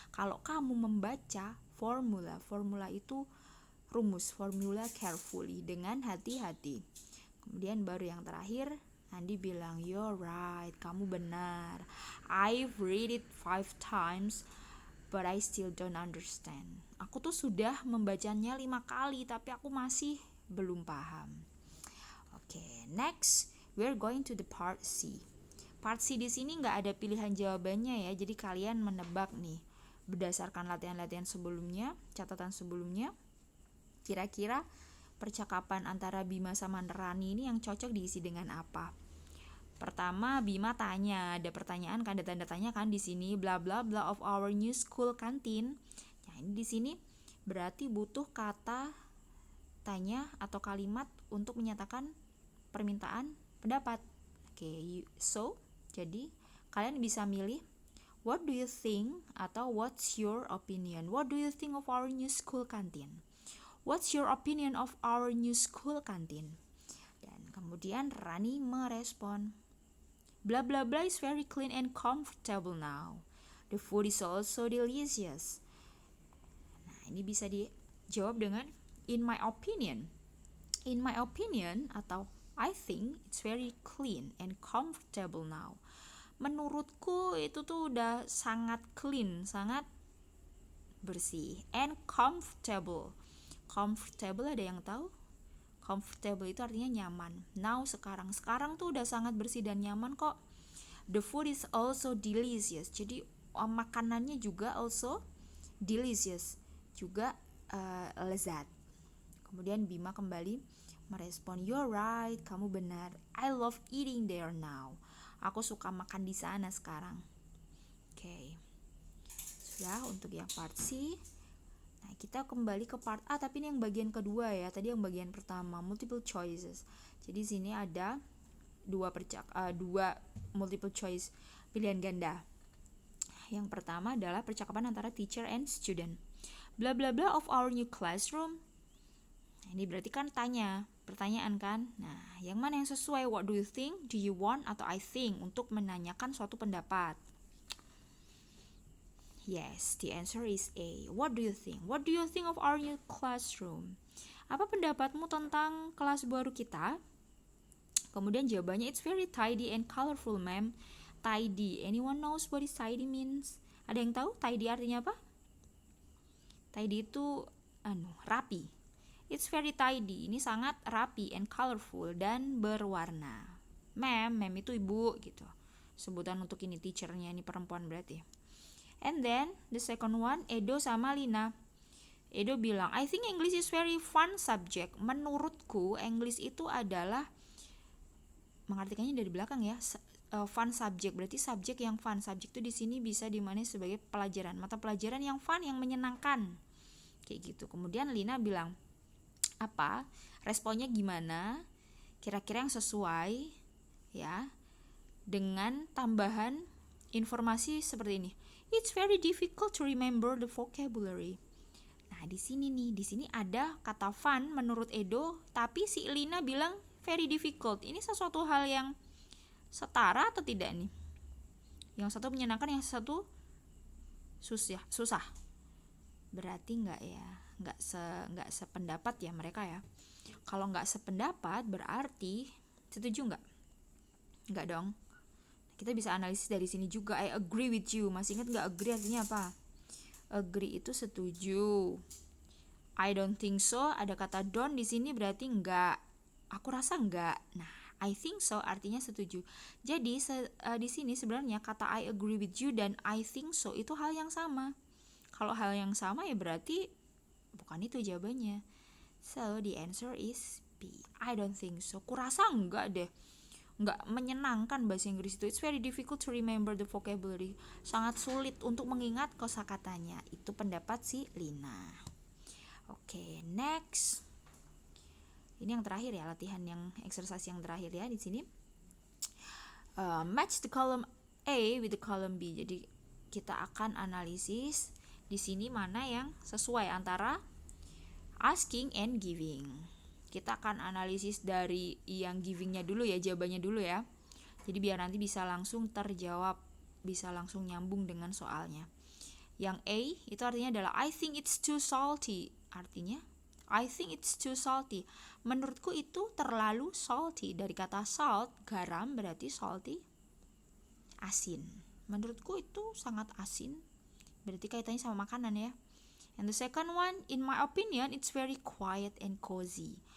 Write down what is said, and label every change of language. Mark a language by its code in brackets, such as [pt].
[id] Kalau kamu membaca formula itu rumus, [en] formula carefully, [id] dengan hati-hati. Kemudian baru yang terakhir, Andi bilang, [en] you're right, [id] kamu benar. [en] I've read it 5 times, but I still don't understand. [id] Aku tuh sudah membacanya 5 kali, tapi aku masih belum paham. [en] Okay, next we're going to the part C. [id] Part C di sini nggak ada pilihan jawabannya ya, jadi kalian menebak nih berdasarkan latihan-latihan sebelumnya, catatan sebelumnya. Kira-kira percakapan antara Bima sama Rani ini yang cocok diisi dengan apa? Pertama, Bima tanya, ada pertanyaan kan, ada tanda tanya kan di sini, [en] bla bla bla of our new school canteen. [id] Nah, ini di sini berarti butuh kata tanya atau kalimat untuk menyatakan permintaan pendapat. [en] Oke, so [id] jadi kalian bisa milih [en] what do you think atau what's your opinion. What do you think of our new school canteen? What's your opinion of our new school canteen? [id] Dan kemudian Rani merespon, [en] blah blah blah is very clean and comfortable now. The food is also delicious. [id] Nah, ini bisa dijawab dengan [en] in my opinion. In my opinion atau I think it's very clean and comfortable now. [id] Menurutku itu tuh udah sangat clean, sangat bersih, [en] and comfortable. [id] Comfortable ada yang tahu? Comfortable itu artinya nyaman. Now sekarang tuh udah sangat bersih dan nyaman kok. [en] The food is also delicious. [id] Jadi makanannya juga [en] also delicious, [id] juga lezat. Kemudian Bima kembali merespon, [en] you're right, [id] kamu benar. [en] I love eating there now. [id] Aku suka makan di sana sekarang. Oke. Sudah untuk yang part C. Nah, kita kembali ke part A, tapi ini yang bagian kedua ya. Tadi yang bagian pertama, multiple choices. Jadi sini ada dua multiple choice, pilihan ganda. Yang pertama adalah percakapan antara [en] teacher and student. Bla bla bla of our new classroom. [id] Nah, ini berarti kan pertanyaan kan. Nah, yang mana yang sesuai? [en] What do you think? Do you want? Atau I think, untuk menanyakan suatu pendapat. Yes, the answer is A. What do you think? What do you think of our new classroom? [id] Apa pendapatmu tentang kelas baru kita? Kemudian jawabannya, [en] it's very tidy and colorful, ma'am. Tidy. Anyone knows what is tidy means? [id] Ada yang tahu tidy artinya apa? Tidy itu rapi. [en] It's very tidy. [id] Ini sangat rapi [en] and colorful [id] dan berwarna. Ma'am itu ibu gitu. Sebutan untuk ini teachernya, ini perempuan berarti. [en] And then the second one, Edo sama Lina. Edo bilang, I think English is very fun subject. [id] Menurutku English itu adalah, mengartikannya dari belakang ya, [en] fun subject, [id] berarti subjek yang fun. Subjek itu di sini bisa dimaknai sebagai pelajaran, mata pelajaran yang fun, yang menyenangkan. Kayak gitu. Kemudian Lina bilang, apa? Responnya gimana? Kira-kira yang sesuai ya dengan tambahan informasi seperti ini. [en] It's very difficult to remember the vocabulary. [id] Nah, di sini ada kata fun menurut Edo, tapi si Lina bilang very difficult. Ini sesuatu hal yang setara atau tidak nih? Yang satu menyenangkan, yang satu susah. Berarti enggak ya? Enggak sependapat ya mereka ya. Kalau enggak sependapat berarti setuju enggak? Enggak dong. Kita bisa analisis dari sini juga. [en] I agree with you. [id] Masih ingat enggak agree artinya apa? Agree itu setuju. [en] I don't think so, [id] ada kata don't di sini berarti enggak. Aku rasa enggak. Nah, [en] I think so [id] artinya setuju. Jadi di sini sebenarnya kata [en] I agree with you [id] dan I think so itu hal yang sama. Kalau hal yang sama ya berarti bukan itu jawabannya. [en] So the answer is B. I don't think so. [id] Kurasa enggak deh. Enggak menyenangkan bahasa Inggris itu. [en] It's very difficult to remember the vocabulary. [id] Sangat sulit untuk mengingat kosakatanya. Itu pendapat si Lina. Oke, next. Ini yang terakhir ya, latihan yang exercise yang terakhir ya di sini. [en] Match the column A with the column B. [id] Jadi kita akan analisis di sini mana yang sesuai antara [en] asking and giving. [id] Kita akan analisis dari yang givingnya dulu ya, jawabannya dulu ya. Jadi biar nanti bisa langsung terjawab, bisa langsung nyambung dengan soalnya. Yang A itu artinya adalah [en] I think it's too salty. [id] Artinya [en] I think it's too salty. [id] Menurutku itu terlalu salty. Dari kata salt, garam, berarti salty, asin. Menurutku itu sangat asin. Berarti kaitannya sama makanan ya. [en] And the second one, in my opinion, it's very quiet and cozy.